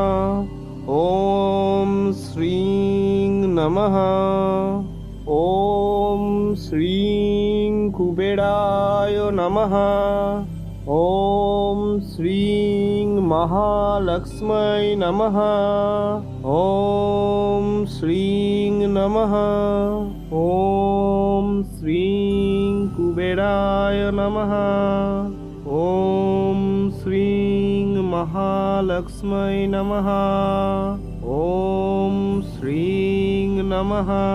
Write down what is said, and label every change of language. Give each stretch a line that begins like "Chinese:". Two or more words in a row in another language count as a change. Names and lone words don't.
Sanskrit: ওম শ্রীং নমঃ। ওম শ্রীং কুবেরায় নমঃ। ওম শ্রীং মহালক্ষ্মী নমঃ। ওম শ্রীং নমঃ। ওম कुबेराय नमः। ॐ श्रीं महालक्ष्मै नमः। ॐ श्रीं नमः।